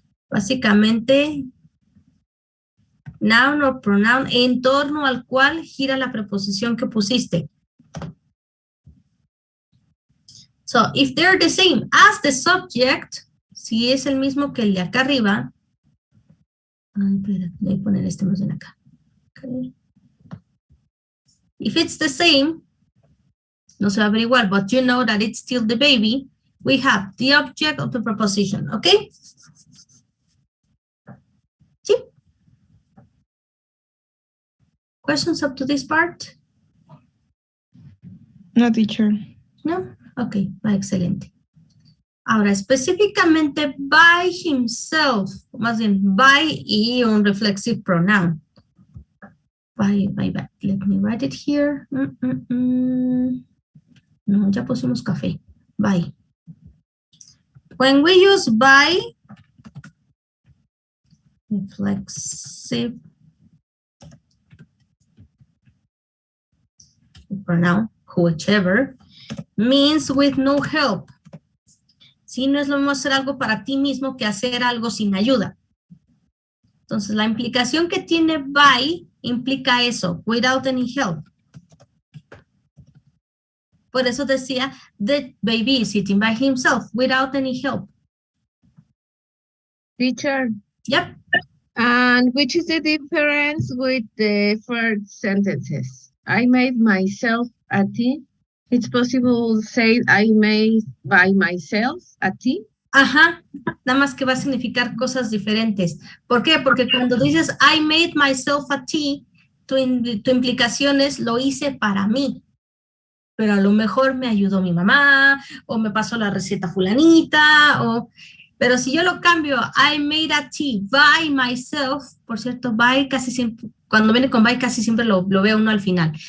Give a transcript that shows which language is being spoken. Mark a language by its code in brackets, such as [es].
[es] Básicamente, noun o pronoun en torno al cual gira la preposición que pusiste. [en] So, if they're the same as the subject, [es] si es el mismo que el de acá arriba, voy a poner este más bien acá. [en] Okay. If it's the same, [es] no se va a averiguar, [en] but you know that it's still the baby, we have the object of the preposition, okay? [es] ¿Sí? [en] Questions up to this part? No, teacher. [es] No? Ok, va excelente. Ahora, específicamente [en] by himself, [es] más bien by y un reflexive pronoun. By. [en] Let me write it here. [es] No, ya pusimos café. [en] By. When we use by, reflexive pronoun, whichever, means with no help. [es] Si no es lo mismo hacer algo para ti mismo que hacer algo sin ayuda. Entonces, la implicación que tiene by implica eso, [en] without any help. [es] Por eso decía, [en] the baby is sitting by himself, without any help. Teacher. Yep. And which is the difference with the first sentences? I made myself a tea. It's possible to say I made by myself a tea. [es] Ajá, nada más que va a significar cosas diferentes. ¿Por qué? Porque cuando dices [en] I made myself a tea, [es] tu implicación es lo hice para mí. Pero a lo mejor me ayudó mi mamá, o me pasó la receta fulanita, pero si yo lo cambio, [en] I made a tea by myself, [es] por cierto, by casi siempre, cuando viene con by casi siempre lo veo uno al final.